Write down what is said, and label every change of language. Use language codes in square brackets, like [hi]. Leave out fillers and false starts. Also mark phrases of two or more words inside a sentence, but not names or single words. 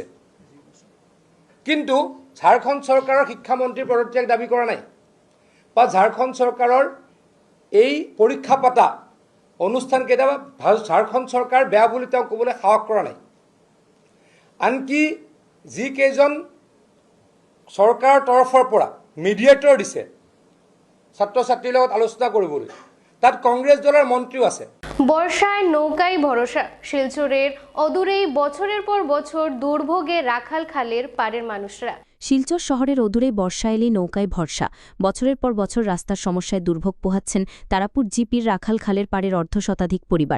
[as] কিন্তু ঝাৰখণ্ড চৰকাৰৰ শিক্ষামন্ত্ৰীৰ পদত্যাগ দাবী কৰা নাই, বা ঝাৰখণ্ড চৰকাৰৰ এই পৰীক্ষা পাতা অনুষ্ঠানকেইটা ঝাৰখণ্ড চৰকাৰ বেয়া বুলি তেওঁ ক'বলৈ সাহস কৰা নাই। আনকি যিকেইজন চৰকাৰৰ তৰফৰ পৰা মিডিয়েটৰ দিছে ছাত্ৰ ছাত্ৰীৰ লগত আলোচনা কৰিবলৈ। তাত কংগ্ৰেছ দলৰ মন্ত্ৰীও আছে। [bn] বর্ষায় নৌকায় ভরসা, শিলচরের অদূরেই বছরের পর বছর দুর্ভোগে রাখাল খালের পাড়ের মানুষরা। শিলচর শহরের অদূরে বর্ষা এলেই নৌকায় ভরসা। বছরের পর বছর রাস্তার সমস্যায় দুর্ভোগ পোহাচ্ছেন তারাপুর জিপির রাখাল খালের পাড়ের অর্ধশতাধিক পরিবার।